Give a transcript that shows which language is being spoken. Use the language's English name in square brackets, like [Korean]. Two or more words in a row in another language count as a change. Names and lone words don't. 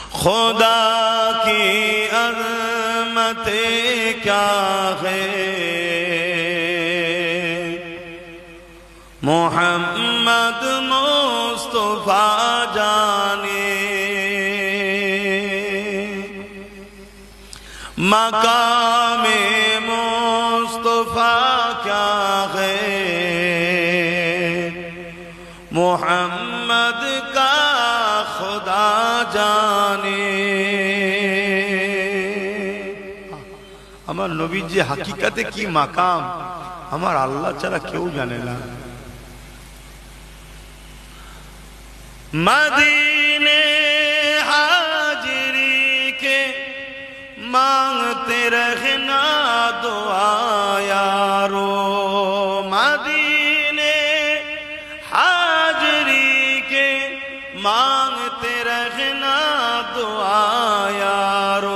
[Urdu] خدا کی عظمت کیا ہے، محمد مصطفیٰ جانے مقام مصطفیٰ کیا ہے، محمد کا خدا জানে। [Bangla] আমার নবীর যে হাকিকাতে কি মাকাম আমার আল্লাহ ছাড়া কেউ জানে না। [Urdu] مدینے حاضری کے مانگتے رہنا دعا یارو، مدینے حاضری کے مانگتے رہنا دعا یارو.